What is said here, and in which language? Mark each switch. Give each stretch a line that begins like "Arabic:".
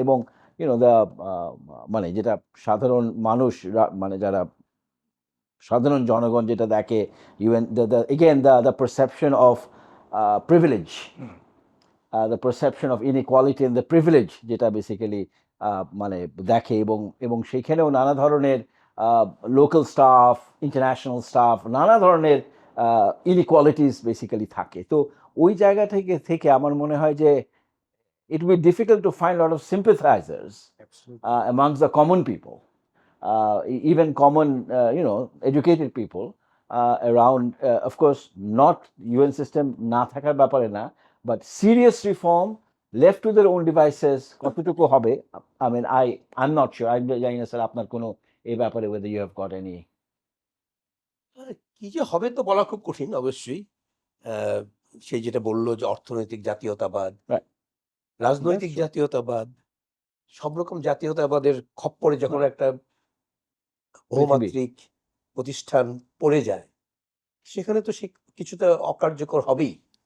Bangla: এবং দ্যা আ মানে যেটা সাধারণ মানুষ মানে যারা সাধারণ জনগণ যেটা দেখে,
English: UN the again the perception of privilege.
Bangla: Hmm.
English: the perception of inequality and the privilege,
Bangla: যেটা বেসিক্যালি মানে দেখে, এবং সেইখানেও নানা ধরনের লোকাল স্টাফ, ইন্টারন্যাশনাল স্টাফ, নানা ধরনের ইনইকুয়ালিটিস বেসিক্যালি থাকে। তো ওই জায়গা থেকে থেকে আমার মনে হয় যে
English: it will be difficult to find a lot of sympathizers Absolutely. amongst the common people, even common, educated people around. Of course, not UN system
Bangla: না থাকার ব্যাপারে না,
English: but serious reform left to their own devices
Bangla: কতটুকু হবে?
English: I mean, I'm not sure.
Bangla: আমি জানি না sir আপনার কোনো এই ব্যাপারে
English: whether you have got any.
Bangla: কি যে হবে তো বলা খুব কঠিন অবশ্যই। আহ, সে যেটা বললো যে অর্থনৈতিক জাতীয়তাবাদ,
English: Right.
Bangla: রাজনৈতিক
English: That's true.
Bangla: জাতীয়তাবাদ, সব রকম জাতীয়তাবাদের খপ্পরে যখন একটা বহুমাত্রিক প্রতিষ্ঠান পড়ে যায়, সেখানে তো সে কিছুটা অকার্যকর হবেই।